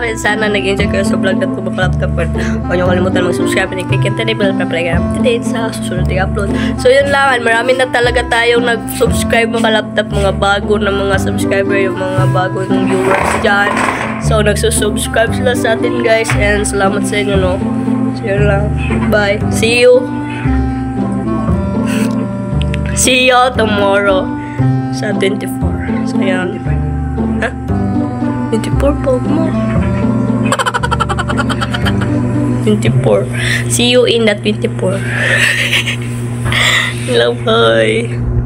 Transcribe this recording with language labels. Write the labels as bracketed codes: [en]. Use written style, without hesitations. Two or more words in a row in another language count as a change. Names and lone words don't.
[tl] Sana nag-enjoy kayo sa vlog na ito mga laptop. Huwag nyo kalimutan mag-subscribe and i-click yung bell para palagi update sa susunod na upload. So, yun lang. Marami na talaga tayong nag-subscribe mga laptop. Mga bago na mga subscriber. Yung mga bago ng viewers dyan. So, nagsusubscribe sila sa atin guys. And salamat sa inyo, no? So, yun lang. [en] Bye. See you. See you tomorrow sa 24. [tl] So, yan. Ha? 24 po mo. 24. [en] See you in the 24. Hello, bye.